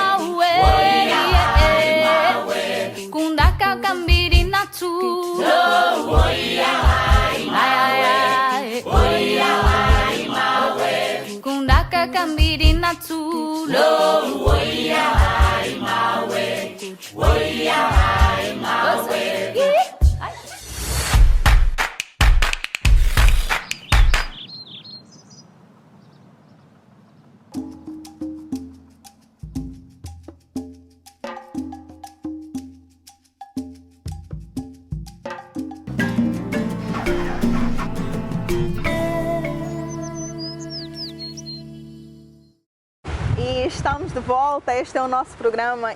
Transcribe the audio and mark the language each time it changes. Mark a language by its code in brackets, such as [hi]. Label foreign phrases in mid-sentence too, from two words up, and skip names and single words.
[ny] Kundaka kambiri na tulo Woia hai mawe Woia hai mawe Kundaka kambiri na tulo Woia hai mawe Woia hai mawe [pt] Estamos de volta, este é o nosso programa